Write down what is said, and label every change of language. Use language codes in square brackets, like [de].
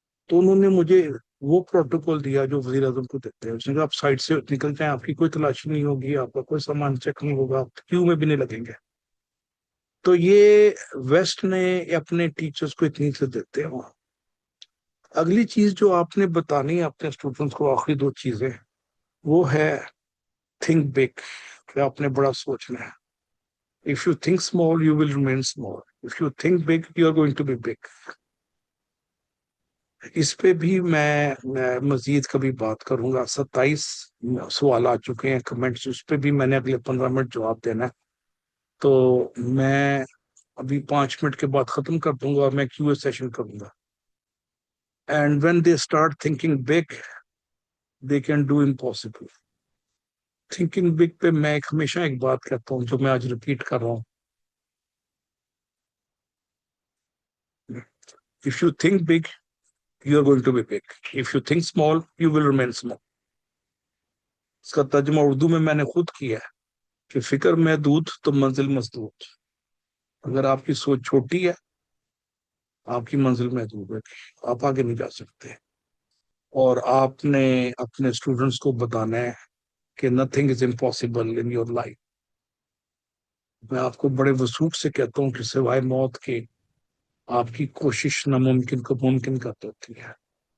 [ur] تو انہوں نے مجھے وہ پروٹوکول دیا جو وزیر اعظم کو دیتے ہیں، اس نے کہا آپ سائڈ سے نکل جائیں، آپ کی کوئی تلاشی نہیں ہوگی، آپ کا کوئی سامان چیک نہیں ہوگا، آپ کیو میں بھی نہیں لگیں گے۔ تو یہ ویسٹ نے اپنے ٹیچرز کو اتنی عزت دیتے ہیں وہاں۔ اگلی چیز جو آپ نے بتانی ہے اپنے اسٹوڈنٹس کو، آخری 2 چیزیں، وہ ہے تھنک بگ، کہ آپ نے بڑا سوچنا ہے۔ [en] If you think small, you will remain small. If you think big, you are going to be big. [ur] اس پہ بھی میں مزید کبھی بات کروں گا۔ 27 سوال آ چکے ہیں کمنٹس، اس پہ بھی میں نے اگلے 15 منٹ جواب دینا ہے۔ تو میں ابھی 5 منٹ کے بعد ختم کر دوں گا اور میں کیو اے سیشن کروں گا۔ [en] And when they start thinking big they can do impossible. [ur] Thinking big پہ میں ہمیشہ ایک بات کہتا ہوں جو میں آج ریپیٹ کر رہا ہوں، [en] if you think big you are going to be big. If you think small, you will remain small. [ur] اس کا ترجمہ اردو میں نے خود کیا ہے کہ فکر محدود تو منزل مسدود۔ اگر آپ کی سوچ چھوٹی ہے، آپ کی منزل محدود ہے، آپ آگے نہیں جا سکتے۔ اور آپ نے اپنے اسٹوڈنٹس کو بتانا ہے کہ [en] nothing is impossible in your life۔ [ur] میں آپ کو بڑے وثوق سے کہتا ہوں کہ سوائے موت کے آپ کی کوشش ناممکن کو ممکن کر دیتی ہے۔